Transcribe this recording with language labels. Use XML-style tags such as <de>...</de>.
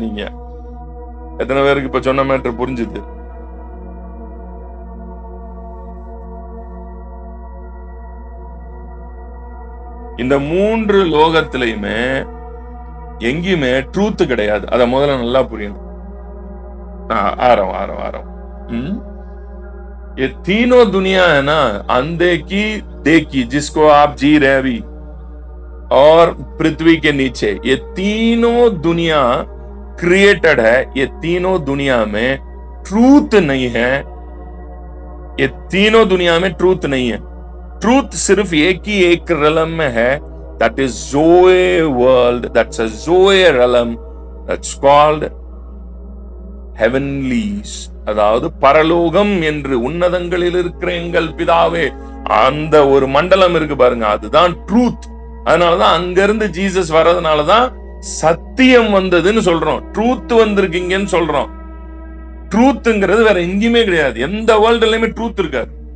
<ta>நீங்க எத்தனை பேருக்கு இப்ப சொன்ன மேட்டர் புரிஞ்சுது? இந்த மூன்று லோகத்திலையுமே எங்கேயுமே ட்ரூத் கிடையாது. அத முதல்ல நல்லா புரியணும்.</ta> <hi>ஆரம் ये तीनों दुनिया है ना, अंधे की देखी जिसको आप जी रहे अभी, और पृथ्वी के नीचे, ये तीनों दुनिया क्रिएटेड है. ये तीनों दुनिया में ट्रूथ नहीं है. ये तीनों दुनिया में ट्रूथ नहीं है. ट्रूथ सिर्फ एक ही एक रलम में है,</hi> <en>that is Zoe world, that's a Zoe realm, that's called heavenlies.</en> <ta>அதாவது பரலோகம் என்று உன்னதங்களில் இருக்கிற எங்கள் பிதாவே, அந்த ஒரு மண்டலம் இருக்கு பாருங்க, அதுதான் ட்ரூத். அதனாலதான் அங்க இருந்து ஜீசஸ் வர்றதுனாலதான் சத்தியம் வந்ததுன்னு சொல்றோம், ட்ரூத் வந்திருக்கீங்கன்னு சொல்றோம். ட்ரூத்ங்கிறது வேற எங்கேயுமே கிடையாது. எந்த வேர்ல்டுலயுமே ட்ரூத் இருக்காது.</ta>